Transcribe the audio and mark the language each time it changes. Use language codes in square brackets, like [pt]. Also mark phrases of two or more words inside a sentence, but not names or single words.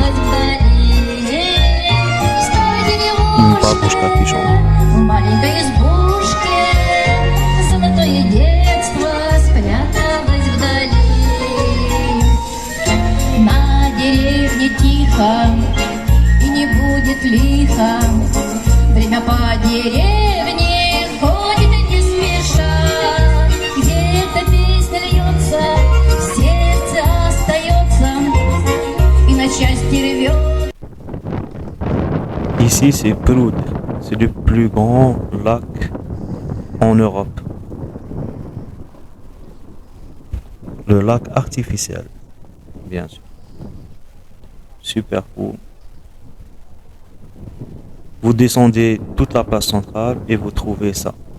[fr] Une babushka qui chante. [ru] И не будет лихо. Время по деревне ходит не спеша. Где эта песня льется, в сердце остается и на части рвет. [fr] Ici, c'est Prud. C'est le plus grand lac en Europe. Le lac artificiel, bien sûr. Super cool. Vous descendez toute la place centrale et vous trouvez ça.